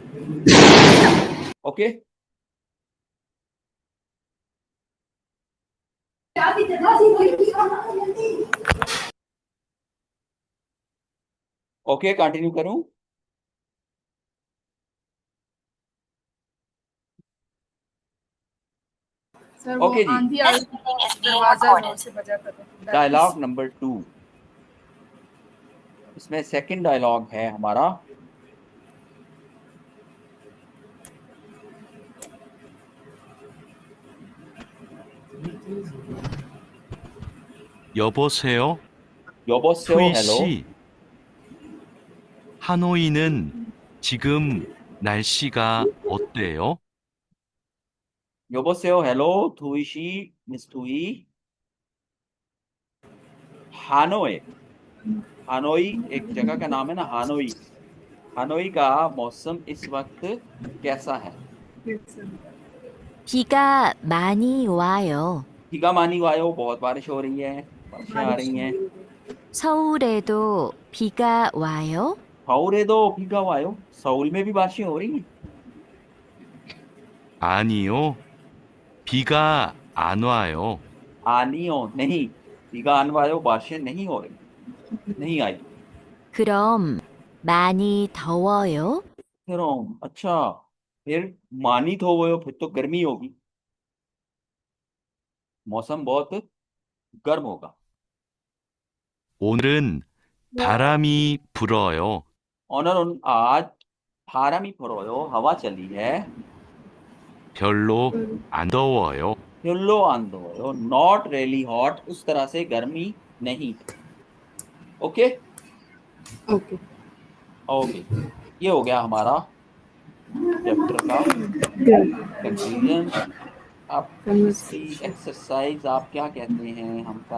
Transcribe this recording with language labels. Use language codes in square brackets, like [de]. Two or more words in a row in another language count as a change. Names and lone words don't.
[en] OK, OK continue [hi] करूं? सर वो ओके जी, आंधी आ [en] This [hi] रही [en] meeting is being [hi] दरवाजा जोर [en] recorded. [hi] से बजा कर रहे हैं। [en] dialogue number 2. [hi] इसमें [en] second dialogue [hi] है हमारा। [ko] 여보세요? 여보세요 투이 [hi] हेलो। [ko] 씨, 하노이는 지금 날씨가 어때요? [hi] 여보세요 हेलो थुईशी मिस थुई। हानोई, हानोई एक जगह का नाम है ना, हानोई। हानोई का मौसम इस वक्त कैसा है? [ko] 비가 많이 와요. 비가 많이 와요, [hi] बहुत बारिश हो रही है, बारिशें आ रही हैं। [ko] 서울에도 비가 와요. 서울에도 비가 와요, [hi] सऊल में भी बारिशें हो रही हैं। [ko] 아니요, 비가 안 와요. 아니요 [hi] नहीं, [ko] 비가 안 와요 [hi] बारिशें नहीं हो रही, नहीं आई। [ko] 그럼 많이 더워요. [hi] फिर अच्छा, फिर मानी तो वो, फिर तो गर्मी होगी, मौसम बहुत गर्म होगा। [ko] 오늘은 바람이 불어요. [hi] ऑनर आज [ko] 바람이 불어요, [hi] हवा चली है। [ko] 별로 안 더워요. 별로 안 더워요, [en] not really hot, [hi] उस तरह से गर्मी नहीं। ओके ओके ओके, ये हो गया हमारा चैप्टर का गुड कंक्लूजन। अब [en] Conversation. [hi] इसकी एक्सरसाइज आप क्या कहते हैं, हम कर